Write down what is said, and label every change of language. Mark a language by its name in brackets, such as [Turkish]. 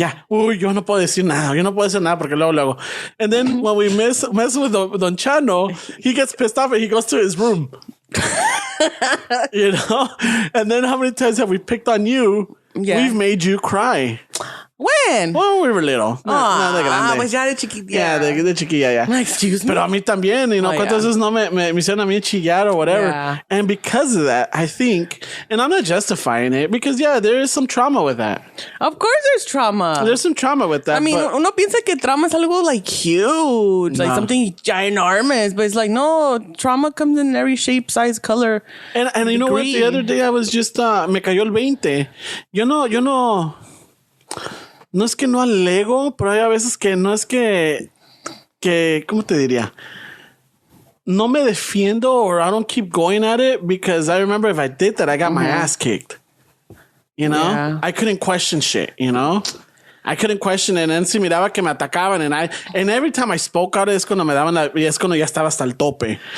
[Spanish] Uy, yo no puedo decir nada porque luego. [English] And then when we mess with Don Chano, he gets pissed off and he goes to his room. You know? And then how many times have we picked on you? Yeah. We've made you cry. When? Well, we were little. [Spanish] No de grande. Pues ya de chiquilla. Yeah, de chiquilla, yeah. [English] Excuse me. [Spanish] Pero a mí también, [English] you know, [Spanish] cuántas veces no me hicieron a mí chillar [English] or whatever. Yeah. And because of that, I think, and I'm not justifying it, because yeah, there is some trauma with that. Of course there's trauma. There's some trauma with that. I mean, [Spanish] uno piensa que trauma es algo [English] like huge, like something ginormous, but it's like, no, trauma comes in every shape, size, color. And you know what? The other day I was just, [Spanish] me cayó el 20. Yo no es que no alego, pero hay a veces que no es que ¿cómo te diría? No me defiendo [English] or I don't keep going at it because I remember if I did that, I got my ass kicked. You know? Yeah. I couldn't question shit, you know? I couldn't question it. And [Spanish] si miraba que me atacaban [English] and every time I spoke out [Spanish] es cuando me daban es cuando ya estaba hasta el tope.